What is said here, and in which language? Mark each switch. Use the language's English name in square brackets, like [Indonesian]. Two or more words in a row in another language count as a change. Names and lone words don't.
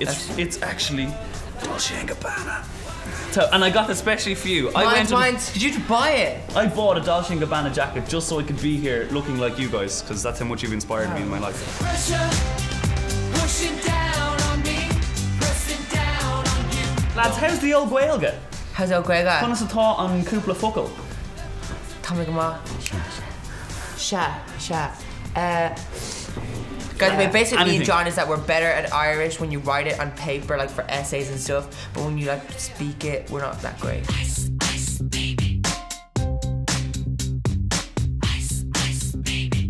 [English] It's actually Dolce & Gabbana. So, and I got this especially for you. Mine's. Did you buy it? I bought a Dolce & Gabbana jacket just so I could be here looking like you guys, because that's how much you've inspired me in my life. Pressure, pushing down on me, pressing down on you. Lads, how's the old Gaeilge? How's the Gaeilge? [Irish] Conas atá an cúpla focal. Tá go má. Sha. [English] Guys, basically me and John is that we're better at Irish when you write it on paper, like for essays and stuff, but when you like speak it, we're not that great. Ice, ice, baby. Ice, ice, baby.